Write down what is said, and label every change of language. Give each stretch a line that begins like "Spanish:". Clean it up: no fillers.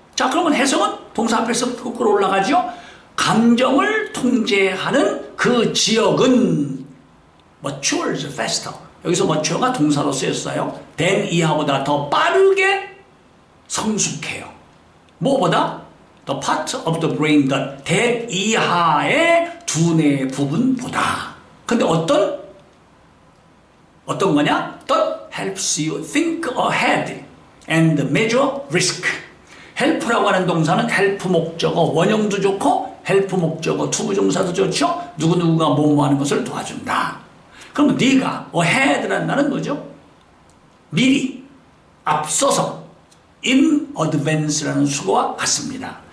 Korean: 자, 그러면 해석은 동사 앞에서부터 끌어올라가죠. 감정을 통제하는 그 지역은
English: matures faster.
Korean: 여기서 mature가 동사로 쓰였어요. than 이하보다 더 빠르게 성숙해요. 뭐보다?
English: The part of the brain that that
Korean: 이하의 두뇌 부분보다. 근데 어떤 거냐?
English: That helps you think ahead and measure risk.
Korean: help라고 하는 동사는 help 목적어 원형도 좋고 help 목적어 투부정사도 좋죠. 누구누구가 뭐뭐 하는 것을 도와준다. 그럼 네가 ahead라는 말은 뭐죠? 미리, 앞서서 in advance라는 수거와 같습니다.